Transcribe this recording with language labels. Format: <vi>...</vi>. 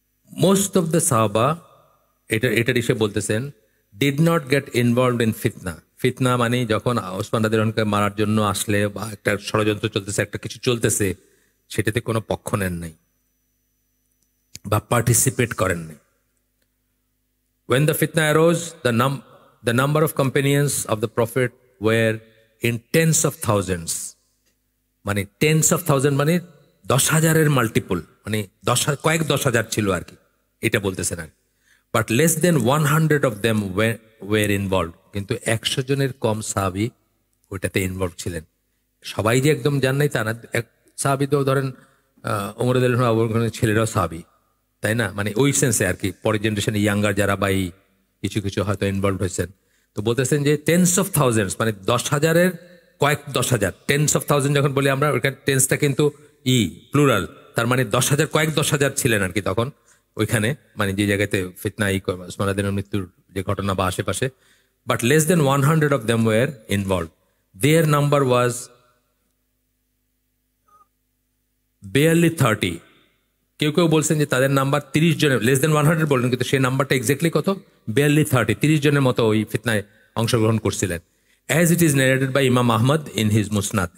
<en>most of the সাহাবা,</en> <bn>এটা এসে বলতেছেন,</bn> <en>Did not get involved in ফিতনা।</en> <bn>ফিতনা মানে যখন ওসমান রাদিয়াল্লাহু আনহুকে মারার জন্য আসলে বা একটা ষড়যন্ত্র চলতেছে, একটা কিছু চলতেছে, সেটাতে কোনো পক্ষ নেন নাই বা পার্টিসিপেট করেন নাই।</bn> <en>When the fitna arose, the number of companions of the Prophet were in tens of thousands.</en> <bn>মানে টেন্স অফ থাউজেন্ড মানে 10,000-এর মাল্টিপল, মানে কয়েক 10,000 ছিল আর কি, এটা বলতেছেন আর।</bn> <en>But less than 100 of them were involved.</en> <bn>কিন্তু 100 জনের কম সাহাবী ওইটাতে ইনভলভ ছিলেন। সবাই যে একদম জান নাই তা না। এক সাহাবী তো ধরেন ওমর রাদিয়াল্লাহু আনহু, আবু বকরের ছেলেরাও সাহাবী, তাই না? মানে ওই সেন্সে আর কি, পরের জেনারেশনে ইয়াঙ্গার যারা বা কিছু কিছু হয়তো ইনভলভ হয়েছেন। তো বলতেছেন যে টেন্স অফ থাউজেন্ডস, মানে 10,000-এর কয়েক 10,000। টেন্স অফ থাউজেন্ড যখন বলি আমরা, ওইখানে টেন্সটা কিন্তু প্লুরাল, তার মানে 10,000, কয়েক 10,000 ছিলেন আর কি তখন ওইখানে, মানে যে জায়গাতে ফিতনা ওসমান রাদিয়াল্লাহু মৃত্যুর যে ঘটনা বা আশেপাশে।</bn> <en>But less than 100 of them were involved. Their number was barely 30.</en> <bn>কেউ কেউ বলছেন যে তাদের নাম্বার 30 জনের,</bn> <en>less than 100</en> <bn>বললেন, কিন্তু সেই নাম্বারটা এক্স্যাক্টলি কত?</bn> <en>barely 30,</en> <bn>30 জনের মতো ওই ফিতনায় অংশগ্রহণ করছিলেন।</bn> <en>As it is narrated by Imam Ahmad in his Musnad.</en>